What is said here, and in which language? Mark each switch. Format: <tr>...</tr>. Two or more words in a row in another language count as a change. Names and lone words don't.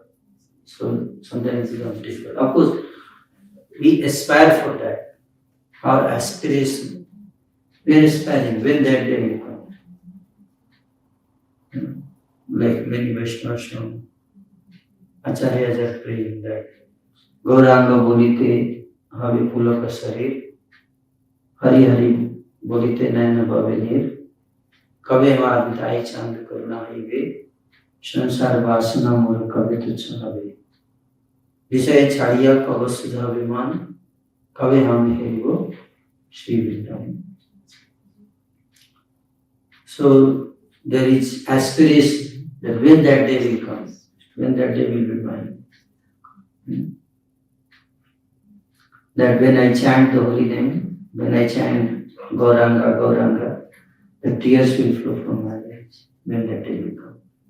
<en>So sometimes it becomes difficult. Of course, we aspire for that. Our aspiration. We are aspiring when that day will come. Like many Vaishnavas, Acharyas are praying that</en> <bn>গৌরাঙ্গ বলিতে হবে পুলক শরীর, হরি হরি বলিতে নয়ন ভবেনীর, কবে মা বিদাই চাঁদ করুণা হিবে, সংসার বাসনা মোর কবে তুচ্ছ হবে. বিষয় ছাড়িয়া কবে শুদ্ধ বিমন, কবে হামে হেরিব, শ্রী বৃন্দাবন.</bn> <en>So there is aspiration that when that day will come, when that day will be mine. That when I chant the holy name, when I chant Gauranga, Gauranga, the tears will flow from my eyes when that day will come.</en>